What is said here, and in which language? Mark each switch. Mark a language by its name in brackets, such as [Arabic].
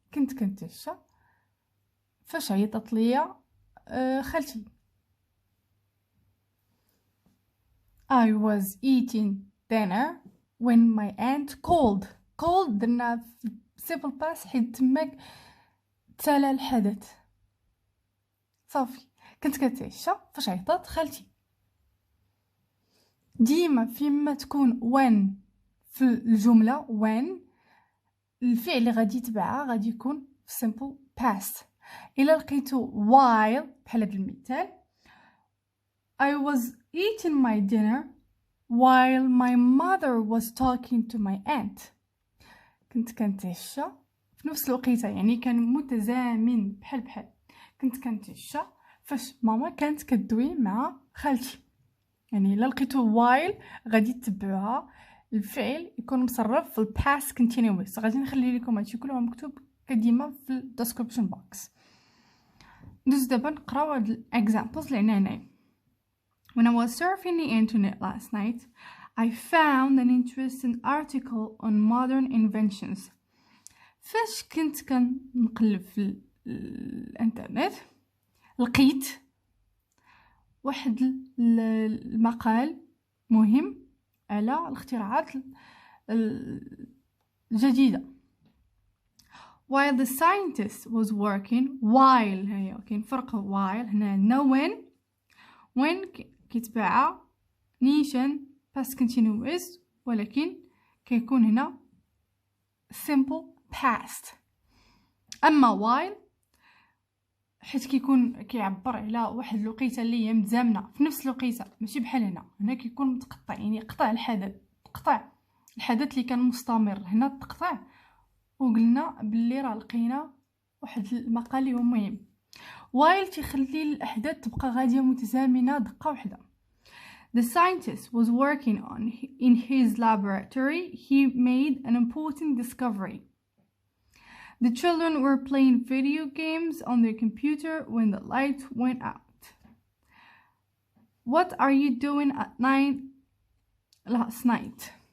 [Arabic] كنت كنتعشى فاش عيطت ليا خالتي. [English] I was eating dinner when my aunt called. [Arabic] درنا في simple past حيت تماك تسالى الحدث صافي. كنت كتعشى فاش عيطات خالتي. ديما فيما تكون when في الجمله when الفعل اللي غادي يتبعها غادي يكون في simple past. الا لقيتو [English] while [Arabic] بحال هذا المثال [English] I was eating my dinner while my mother was talking to my aunt. [Arabic] كنت كنتعشى في نفس الوقيته، يعني كان متزامن بحال كنت كنتعشى فاش ماما كانت كدوي مع خالتي. يعني الا لقيتو while غادي تتبعوها الفعل يكون مصرف في الباست continuous. غادي نخلي لكم هادشي كله مكتوب كديما في الديسكريبشن بوكس. ندوز دابا نقراو هاد الاكزامبلز اللي عندنا هنايا. [English] When I was surfing the internet last night, I found an interesting article on modern inventions. [Arabic] فاش كنت كنقلب في الانترنت لقيت واحد المقال مهم على الاختراعات الجديدة. [English] While the scientist was working, [Arabic] while هي كاين فرق while هنا عندنا when كيتبع نيشان past continuous ولكن كيكون هنا simple past. اما while حيت كيكون كيعبر على واحد الوقيته اللي هي متزامنه في نفس الوقيته ماشي بحال هنا كيكون متقطع، يعني قطع الحدث اللي كان مستمر. هنا تقطع وقلنا باللي راه لقينا واحد المقال اللي هو مهم. while تيخلي الاحداث تبقى غاديه متزامنه دقه واحده. [English] The scientist was working in his laboratory. He made an important discovery. The children were playing video games on their computer when the light went out. What are you doing at 9 last night?